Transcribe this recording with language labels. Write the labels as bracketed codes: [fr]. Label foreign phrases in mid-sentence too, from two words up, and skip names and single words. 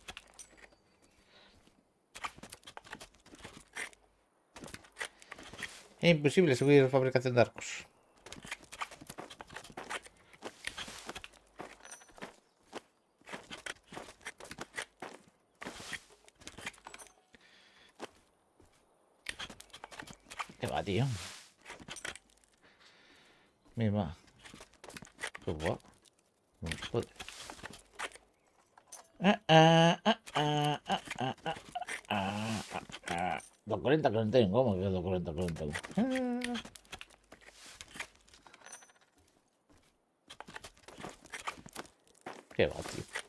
[gl] É imposible subir a fabricación de arcos. [es] Que va, tío. Mira. Que va. No se puede. Do 40, 41. ¿Cómo que do 40, 41? Que va, tío.